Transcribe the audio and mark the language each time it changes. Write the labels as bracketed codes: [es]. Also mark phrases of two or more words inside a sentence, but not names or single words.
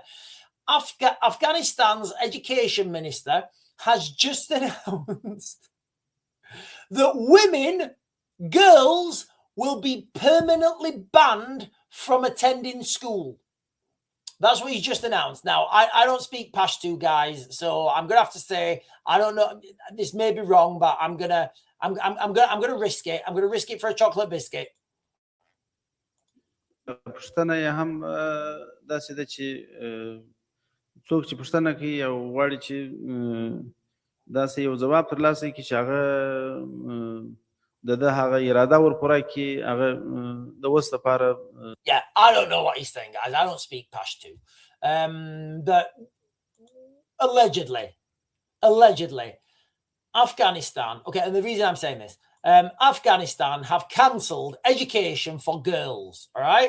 [en] Afghanistan's education minister has just announced that girls will be permanently banned from attending school. That's what he's just announced. Now, I don't speak Pashto, guys, so I'm gonna have to say I don't know. This may be wrong, but I'm gonna risk it. I'm gonna risk it for a chocolate biscuit. [ps] پښتنه یې هم داسې ده چې څوک چې پښتنه کوي او غواړي چې داسې یو ځواب ترلاسه کړي چې هغه د ده هغه اراده ورپوره کړي هغه د اوس لپاره. [en] Yeah, I don't know what he's saying, guys. I don't speak Pashto. But allegedly, Afghanistan, okay, and the reason I'm saying this, Afghanistan have cancelled education for girls, all right?